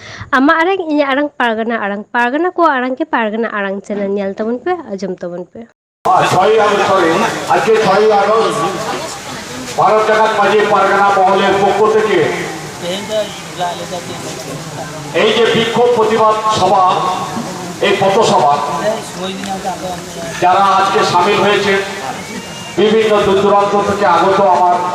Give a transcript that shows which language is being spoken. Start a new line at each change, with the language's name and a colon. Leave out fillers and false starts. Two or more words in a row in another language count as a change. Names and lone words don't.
Santali: ᱟᱢᱟᱜ ᱟᱲᱟᱝ ᱤᱧᱟᱹᱜ ᱟᱲᱟᱝ ᱯᱟᱨᱜᱟᱱᱟ ᱠᱚᱣᱟᱜ ᱟᱲᱟᱝ ke ᱯᱟᱨᱜᱟᱱᱟ ᱟᱲᱟᱝ ᱪᱮᱱᱮᱞ ᱧᱮᱞ ᱛᱟᱵᱚᱱ ᱯᱮ, ᱟᱸᱡᱚᱢ ᱛᱟᱵᱚᱱ ᱯᱮ।
Bangla: 6ই আগস্ট ভারত জাকাত মাঝি পারগানা মহলের পক্ষ থেকে এই যে বিক্ষোভ প্রতিবাদ সভা, এই পথসভা যারা আজকে সামিল হয়েছে বিভিন্ন দূর দূরান্ত থেকে আগত আমার